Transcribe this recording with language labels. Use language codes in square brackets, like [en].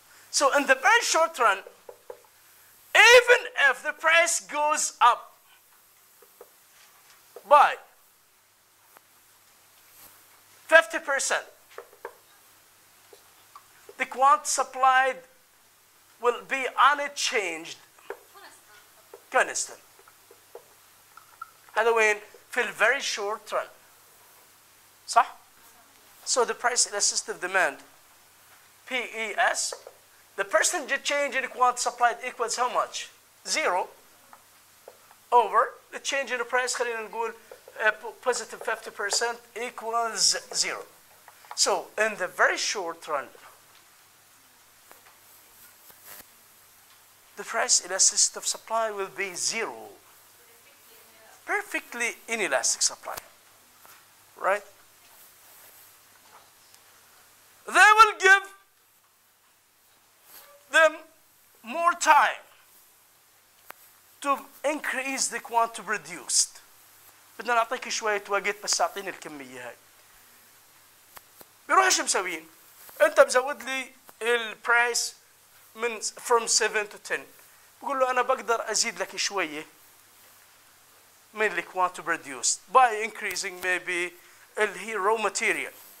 [en] So in the very short run, even if the price goes up by 50%, the quantity supplied will be unchanged, constant. [ar] هذا وين؟ في ال [en] very short run. [ar] صح؟ [en] So the price elasticity of demand, PES, the percentage change in quantity supplied equals how much? 0 over the change in the price, [ar] خلينا نقول [en] positive 50% equals 0. So in the very short run, the price elasticity of supply will be 0. Perfectly inelastic supply, right? They will give them more time to increase the quantity produced. [ar] بدنا نعطيك شوية وقت بس أعطيني الكمية هاي. بيروح ايش مسوين؟ أنت مزود لي البرايس من [en] from 7 to 10. [ar] بقول له أنا بقدر أزيد لك شوية من [en] the quantity produced by increasing maybe [ar] اللي [en] raw material.